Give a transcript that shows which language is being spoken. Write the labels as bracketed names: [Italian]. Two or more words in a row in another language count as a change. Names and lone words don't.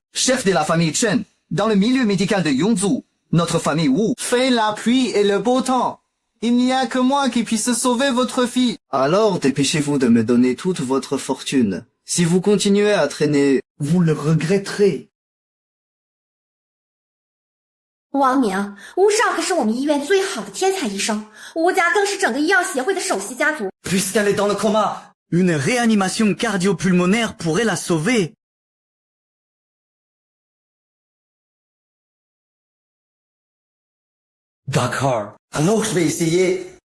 [French] Chef de la famille Chen, dans le milieu médical de Yongzhou, notre famille Wu fait la pluie et le beau temps. Il n'y a que moi qui puisse sauver votre fille. Alors dépêchez-vous de me donner toute votre fortune. Si vous continuez à traîner, vous le regretterez. [Chinese] 王明，吴少可是我们医院最好的天才医生，吴家更是整个医药协会的首席家族。 [French] Puisqu'elle est dans le coma, une réanimation cardio-pulmonaire pourrait la sauver. d'accord. Alors je vais essayer.